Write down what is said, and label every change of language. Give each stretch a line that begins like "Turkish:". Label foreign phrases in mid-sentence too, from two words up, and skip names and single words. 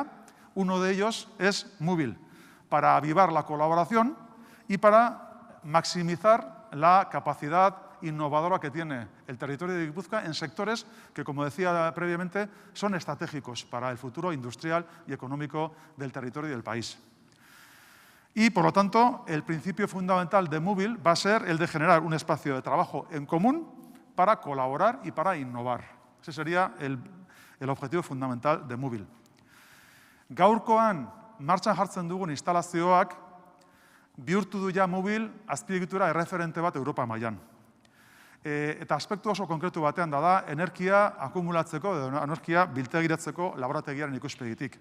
Spanish: Uno de ellos es Mobil, para avivar la colaboración y para maximizar la capacidad innovadora que tiene el territorio de Gipuzkoa en sectores que, como decía previamente, son estratégicos para el futuro industrial y económico del territorio y del país. Y, por lo tanto, el principio fundamental de Mobil va a ser el de generar un espacio de trabajo en común para colaborar y para innovar. Ese sería el objetivo fundamental de Mobil.
Basque: Gaurkoan martxan jartzen dugun instalazioak bihurtu du ja Mobil azpiegitura erreferente bat Europa mailan. Eta aspektu oso konkretu batean da energia akumulatzeko edo energia biltegiratzeko laborategiaren ikuspegitik.